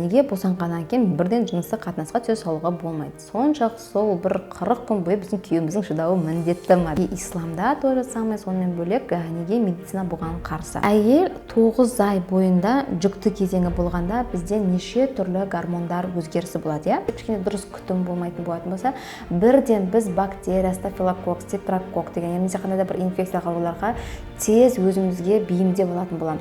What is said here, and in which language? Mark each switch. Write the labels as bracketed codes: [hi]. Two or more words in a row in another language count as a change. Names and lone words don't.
[kk] неге босанғаннан кейін бірден жыныстық қатынасқа түсе салуға болмайды? Соншалық сол бір 40 күн бойы біздің күйеуіміздің шыдауы міндетті ме? [ru] Исламда то же самое, [kk] сонымен бөлек неге медицина бұған қарсы? Әйел 9 ай бойында жүкті кезеңі болғанда бізде неше түрлі гормондар өзгерісі болады, иә? Кішкене дұрыс күтім болмайтын болатын болса, бірден біз бактерия, стафилококк, стрептококк деген немесе қандай да бір инфекциялық ауруларға тез өзімізге бейімдеп алатын боламыз.